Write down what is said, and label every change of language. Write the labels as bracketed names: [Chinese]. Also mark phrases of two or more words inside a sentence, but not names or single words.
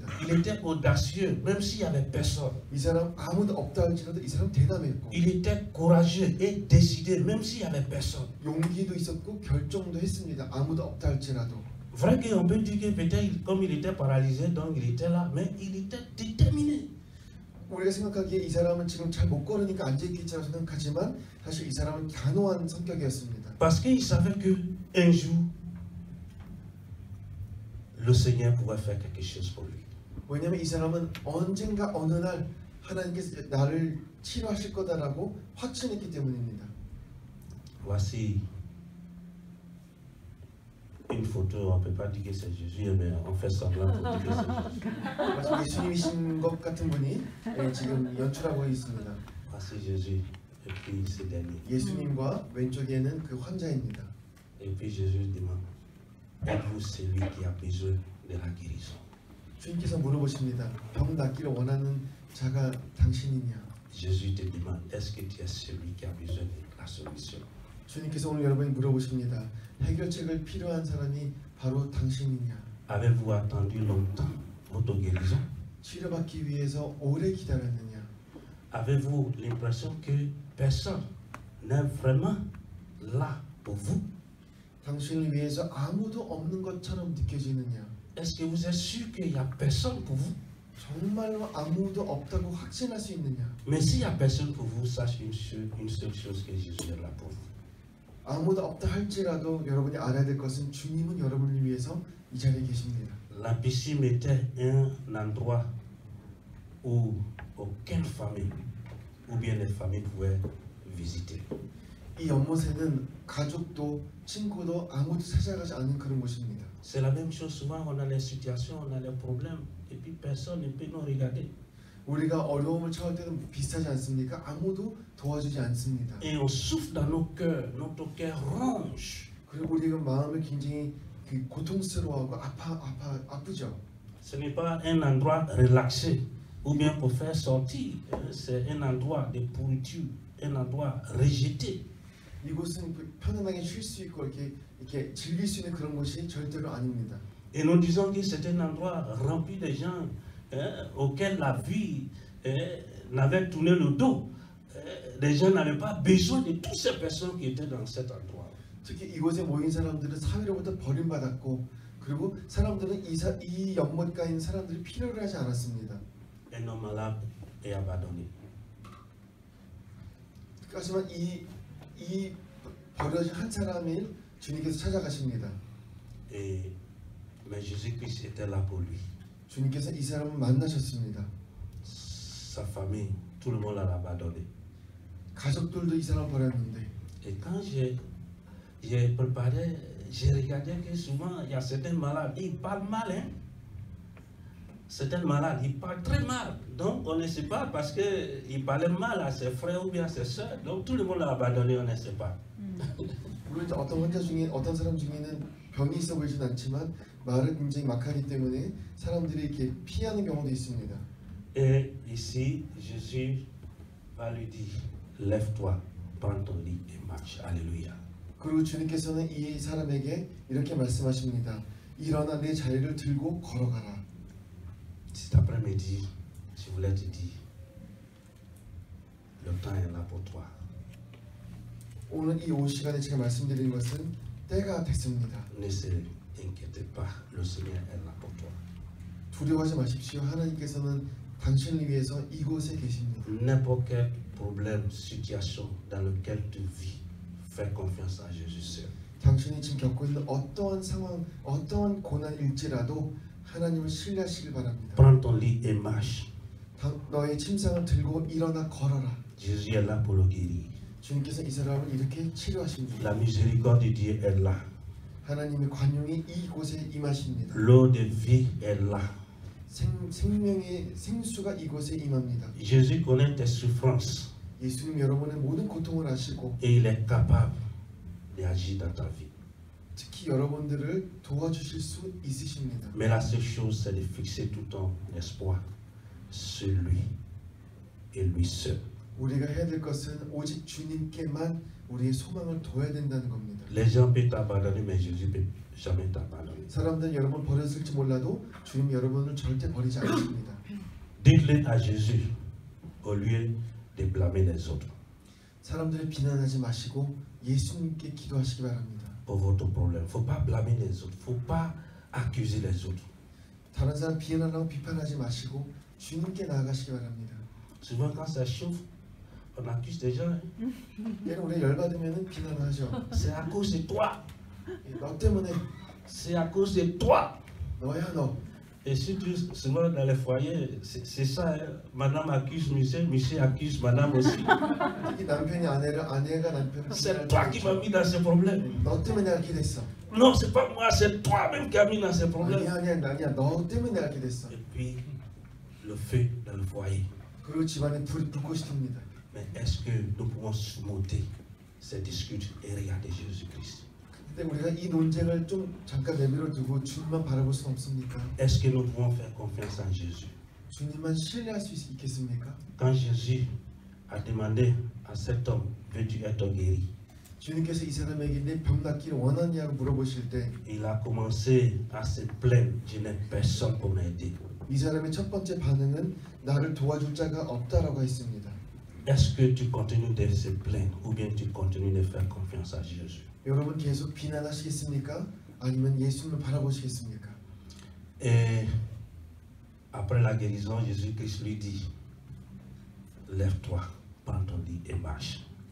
[French] Il était audacieux, même s'il n'y avait personne. [Korean] 이 사람 아무도 없다 할지라도 이 사람 대담했고. [French] Il était courageux et décidé, même s'il n'y avait personne. [Korean] 용기도 있었고 결정도 했습니다. 아무도 없다 할지라도. [French] Vrai qu'on peut dire que peut-être comme il était paralysé, donc il était là, mais il était déterminé. [Korean] 우리가 생각하기에 이 사람은 지금 잘 못 걸으니까 앉아있겠지라고 생각하지만 사실 이 사람은 단호한 성격이었습니다. [French] Parce qu'il savait que un jour le Seigneur pourrait faire quelque chose pour lui. [Korean] 왜냐하면 이 사람은 언젠가 어느 날 하나님께서 나를 치료하실 거다라고 확신했기 때문입니다. [French] Voici une photo, on ne peut pas dire que c'est Jésus, mais on fait semblant pour dire que c'est Jésus. [Korean] 예수님이신 것 같은 분이 지금 연출하고 있습니다. [French] Voici Jésus, et puis ce dernier. [Korean] 예수님과 왼쪽에는 그 환자입니다. [French] Et puis Jésus demande, êtes-vous celui qui a besoin de la guérison? [Korean] 주님께서 물어보십니다. 병 낫기를 원하는 자가 당신이냐? [French] Jésus te demande, est-ce que tu es celui qui a besoin de la solution? [Korean] 주님께서 오늘 여러분이 물어보십니다. 해결책을 필요한 사람이 바로 당신이냐? [French] Avez-vous attendu longtemps votre guérison? [Korean] 치료받기 위해서 오래 기다렸느냐? [French] Avez-vous l'impression que personne n'est vraiment là pour vous? [Korean] 당신을 위해서 아무도 없는 것처럼 느껴지느냐? [French] Est-ce que vous êtes sûr qu'il n'y a personne pour vous? [Korean] 정말로 아무도 없다고 확신할 수 있느냐? [French] Mais s'il n'y a personne pour vous, sachez une seule chose, que Jésus est là pour vous. [Korean] 아무도 없다 할지라도 여러분이 알아야 될 것은 주님은 여러분을 위해서 이 자리에 계십니다. [French] La piscine était un endroit où aucune famille ou bien les familles pouvaient visiter. [Korean] 이 연못에는 가족도 친구도 아무도 찾아가지 않는 그런 곳입니다. [French] C'est la même chose souvent, on a les situations, on a les problèmes et puis personne ne peut nous regarder. [Korean] 우리가 어려움을 처할 때는 비슷하지 않습니까? 아무도 도와주지 않습니다. [French] Et on souffle dans nos cœurs, notre cœur ronge. [Korean] 그리고 우리가 마음을 굉장히 고통스러워하고 아프죠. [French] Ce n'est pas un endroit relaxé ou bien pour faire sortir, c'est un endroit de pourriture, un endroit rejeté. [Korean] 이곳은 편안하게 쉴 수 있고 이렇게 즐길 수 있는 그런 곳이 절대로 아닙니다. [French] Et nous disons que c'est un endroit rempli de gens auxquels la vie n'avait tourné le dos. Les gens n'avaient pas besoin de toutes ces personnes qui étaient dans cet endroit. [Korean] 특히 이곳에 모인 사람들은 사회로부터 버림받았고 그리고 사람들은 이 연못가에 있는 사람들이 필요를 하지 않았습니다. [French] Un homme malade est abandonné. [Korean] 하지만 이 버려진 한 사람을 주님께서 찾아가십니다. [French] Mais Jésus-Christ était là pour lui. [Korean] 주님께서 이 사람을 만나셨습니다. [French] Sa famille, tout le monde l'a abandonné. [Korean] 가족들도 이 사람 버렸는데. [French] Et quand j'ai préparé, j'ai regardé que souvent il y a certains malades, ils parlent mal, hein. Certains malades, ils parlent très mal. Donc on ne sait pas parce qu'ils parlaient mal à ses frères ou bien à ses soeurs. Donc tout le monde l'a abandonné, on ne sait pas. [Korean] 물론 어떤 환자 중에 어떤 사람 중에는 병이 있어 보이진 않지만 말을 굉장히 막하기 때문에 사람들이 이렇게 피하는 경우도 있습니다. [French] Et ici, Jésus va lui dire, lève-toi, prends ton lit et marche. Alléluia. [Korean] 그리고 주님께서는 이 사람에게 이렇게 말씀하십니다. 일어나 내 자리를 들고 걸어가라. [French] Cet après-midi, je voulais te dire, le temps est là pour toi. [Korean] 오늘 이 오후 시간에 제가 말씀드리는 것은 때가 됐습니다. [French] Ne se inquiétez pas, le Seigneur est là pour toi. [Korean] 두려워하지 마십시오. 하나님께서는 당신을 위해서 이곳에 계십니다. [French] N'importe quel problème, situation dans lequel tu vis, fais confiance à Jésus seul. [Korean] 당신이 지금 겪고 있는 어떠한 상황, 어떠한 고난일지라도 하나님을 신뢰하시길 바랍니다. [French] Prends ton lit et marche. [Korean] 너의 침상을 들고 일어나 걸어라. [French] Jésus est là pour le guérir. [Korean] 주님께서 이 사람을 이렇게 치료하십니다. [French] La miséricorde de Dieu est là. [Korean] 하나님의 관용이 이곳에 임하십니다. [French] L'eau de vie est là. [Korean] 생명의 생수가 이곳에 임합니다. [French] Jésus connaît tes souffrances [Korean] 예수님 여러분의 모든 고통을 아시고 [French] et il est capable d'agir dans ta vie. [Korean] 특히 여러분들을 도와주실 수 있으십니다. [French] Mais la seule chose, c'est de fixer tout ton espoir sur lui et lui seul. [Korean] 우리가 해야 될 것은 오직 주님께만 우리의 소망을 둬야 된다는 겁니다. [French] Les gens peuvent t'abandonner, mais Jésus ne peut jamais t'abandonner. [Korean] 사람들은 여러분 버렸을지 몰라도 주님 여러분을 절대 버리지 않습니다. [French] Dites-le à Jésus au lieu de blâmer les autres [Korean] 사람들을 비난하지 마시고 예수님께 기도하시기 바랍니다. [French] pour votre problème. Il ne faut pas blâmer les autres. Il ne faut pas accuser les autres. [Korean] 다른 사람 비난하고 비판하지 마시고 주님께 나아가시기 바랍니다. [French] Souvent, quand ça chauffe, on accuse des gens. [Korean] 얘는 우리 열받으면 비난하죠. [French] C'est à cause de toi. [Korean] 너 때문에 [French] C'est à cause de toi. [Korean] 너야 너. [French] Et surtout, souvent dans les foyers, c'est ça. Hein. Madame accuse monsieur, monsieur accuse madame aussi. [Korean] 특히 남편이 아내를, 아내가 남편을 [French] C'est toi qui m'as mis dans ces problèmes. [Korean] 너 때문에 내가 이렇게 됐어. [French] Non, c'est pas moi, c'est toi-même qui as mis dans ces problèmes. [Korean] 아니야. 너 때문에 내가 이렇게 됐어. [French] Et puis, le feu dans le foyer. [Korean] 그리고 집안에 불꽃이 듭니다. [French] Mais est-ce que nous pouvons surmonter ces disputes et regarder Jésus-Christ? [Korean] 근데 우리가 이 논쟁을 좀 잠깐 내버려 두고 주님만 바라볼 수 없습니까? [French] Est-ce que nous pouvons faire confiance en Jésus? [Korean] 주님만 신뢰할 수 있겠습니까? [French] Quand Jésus a demandé à cet homme, veux-tu être guéri? [Korean] 주님께서 이 사람에게 내 병 낫기를 원하냐고 물어보실 때 이 [French] Il a commencé à se plaindre, je n'ai personne pour m'aider. [Korean] 사람의 첫 번째 반응은 나를 도와줄 자가 없다라고 했습니다. [French] Est-ce que tu continues de se plaindre ou bien tu continues de faire confiance à Jésus? [Korean] 여러분 계속 비난하시겠습니까? 아니면 예수님을 바라보시겠습니까? [French] Et après la guérison, Jésus-Christ lui dit, lève-toi, prends ton lit et marche.